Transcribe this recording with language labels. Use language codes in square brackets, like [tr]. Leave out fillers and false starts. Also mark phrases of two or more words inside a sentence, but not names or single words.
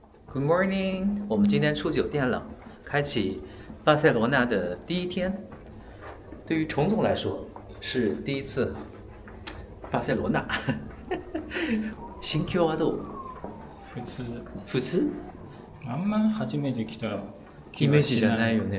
[en] Good morning， [zh] 我们今天出酒店了，开启巴塞罗那的第一天。对于虫总来说是第一次巴塞罗那。 [ja] 心境はどう？普通？あんま初めて来たイメージじゃないよね。